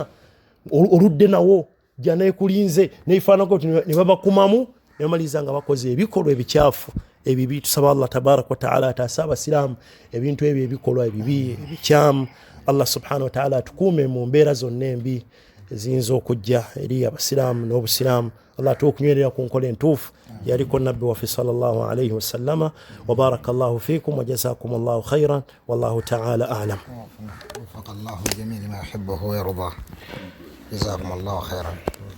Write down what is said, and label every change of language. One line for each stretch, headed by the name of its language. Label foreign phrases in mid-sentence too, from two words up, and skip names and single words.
Ganda: oludde nawo jjana ekulinze neifaanako ne babakumamu ne bamaliza nga bakoze ebikolwa ebikyafu ebibi tusaba Allah
Arabic: تبارك وتعالى
Ganda: ataasa abasiraamu ebintu ebyo ebikolwa ebibi ebikyamu Allah
Arabic: سبحانه وتعالى
Ganda: atukuume mu mbeera zonna embi eziyinza okujja eri abasiraamu n'obusiraamu Allah tukunywerera ku nkola entuufu yaliko nabbi waffe
Arabic: صلى الله عليه وسلم وبارك الله فيكم وجزاكم الله خيرا والله تعالى أعلم. وفق الله الجميع لما يحبه ويرضاه. جزاكم الله خيرا.